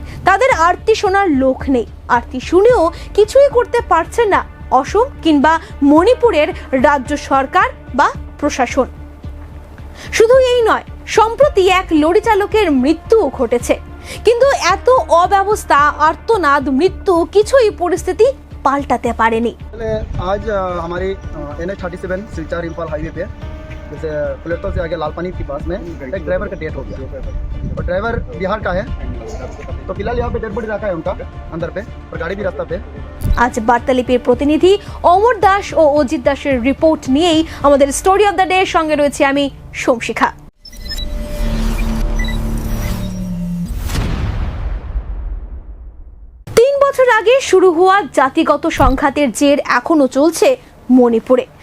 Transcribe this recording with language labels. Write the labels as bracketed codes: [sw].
[bn] তাদের আরতি শোনার লোক নেই, আরতি শুনেও কিছুই করতে পারছে না অসম কিংবা মণিপুরের রাজ্য সরকার বা প্রশাসন। শুধু এই নয়, সম্প্রতি এক লরি চালকের মৃত্যুও ঘটেছে। কিন্তু এত অব্যবস্থা, আর্তনাদ, মৃত্যু কিছুই পরিস্থিতি পাল্টাতে পারেনি। [hi] आज हमारी NH-37 सिलचर इम्फाल हाईवे पे जैसे प्लेटो से आगे लाल पानी के पास में एक ड्राइवर का डेथ हो गया और ड्राइवर बिहार का है। तो फिलहाल यहाँ पे डेड बॉडी रखा है उनका अंदर पे और गाड़ी भी रास्ता पे। [bn] আজ বার্তালিপির প্রতিনিধি অমর দাস ও অজিত দাসের রিপোর্ট নিয়েই আমাদের স্টোরি অফ দ্য ডে সঙ্গে রয়েছে আমি সোমশিখা। ৩ বছর আগে শুরু হওয়া জাতিগত সংঘাতের জের এখনো চলছে মণিপুরে।